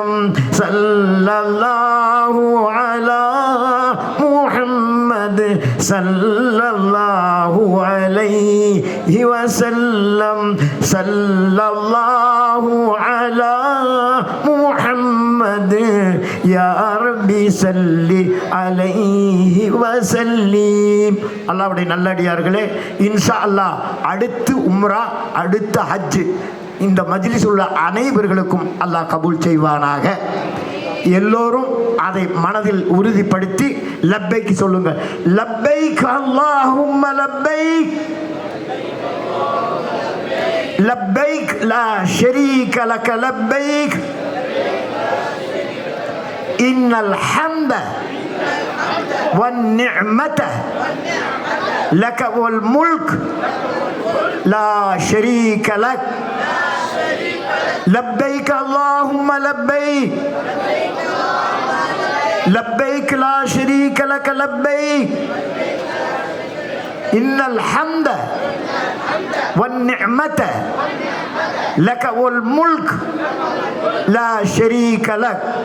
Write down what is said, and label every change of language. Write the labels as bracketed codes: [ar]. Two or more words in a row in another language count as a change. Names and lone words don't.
[ar] صلى الله على محمد صلى الله عليه وسلم. صلى الله على محمد يا ربي صل عليه وسلم. [ta] அல்லாஹ்வுடைய நல்லடியார்களே, [ar] إن شاء الله [ta] அடுத்து உம்ரா, அடுத்த ஹஜ். இந்த மஜ்லிஸ் உள்ள அனைவர்களுக்கும் அல்லாஹ் கபூல் செய்வானாக. எல்லோரும் அதை மனதில் உறுதிப்படுத்தி லப்பைக் சொல்லுங்க. [ar] لبيك اللهم لبيك لبيك لا شريك لك لبيك إن الحمد والنعمة لك والملك لا شريك لك. لبيك اللهم لبيك لبيك لا شريك لك لبيك إن الحمد والنعمة لك والملك لا شريك لك.